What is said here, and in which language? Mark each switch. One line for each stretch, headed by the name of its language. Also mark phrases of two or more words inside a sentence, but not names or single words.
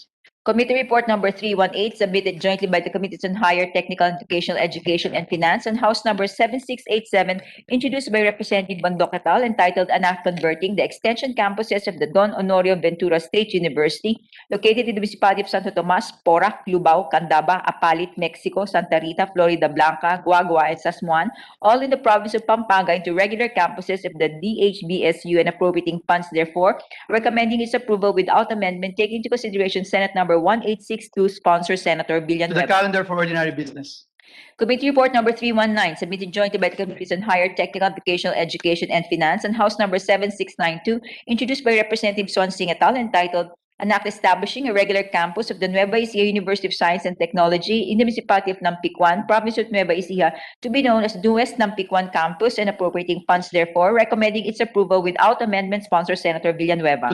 English: Committee Report Number 318, submitted jointly by the Committees on Higher Technical and Vocational Education and Finance, and House Number 7687, introduced by Representative Bandok et al., entitled An Act Converting the Extension Campuses of the Don Honorio Ventura State University, located in the municipality of Santo Tomas, Porac, Lubao, Candaba, Apalit, Mexico, Santa Rita, Florida Blanca, Guagua, and Sasmuan, all in the province of Pampanga, into regular campuses of the DHBSU, and appropriating funds therefore, recommending its approval without amendment, taking into consideration Senate Number 1862, sponsor Senator To Villanueva. the calendar for ordinary business. Committee Report Number 319, submitted jointly by the Committees on Higher Technical, Vocational Education, and Finance, and House Number 7692, introduced by Representative Swan Singh et al., entitled An Act Establishing a Regular Campus of the Nueva Ecija University of Science and Technology in the municipality of Nampicuan, Province of Nueva Ecija, to be known as Newest Nampicuan Campus, and appropriating funds therefore, recommending its approval without amendment, sponsor Senator Villanueva.